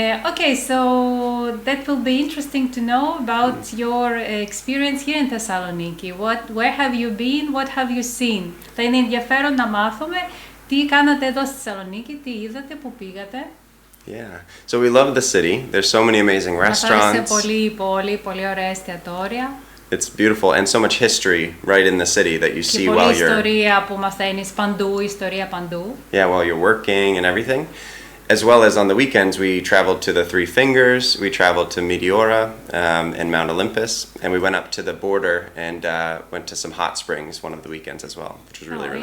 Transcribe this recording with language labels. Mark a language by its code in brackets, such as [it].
[en] Okay, so that will be interesting to know about your experience here in Thessaloniki. Where have you been? What have you seen? [el] Θα είναι ενδιαφέρον να μάθουμε τι κάνατε εδώ στη Θεσσαλονίκη, τι είδατε, πού πήγατε. [en] Yeah, so we love the city. There's so many amazing restaurants. [el] Μας άρεσε πολύ ωραία εστιατόρια. [en] It's beautiful and so much history right in the city that you see while you're. [el] Και πολλή ιστορία που μαθαίνεις παντού, ιστορία παντού. [en] Yeah, while you're working and everything. As well as on the weekends, we traveled to the Three Fingers, we traveled to Meteora and Mount Olympus, and we went up to the border and went to some hot springs one of the weekends as well, which was really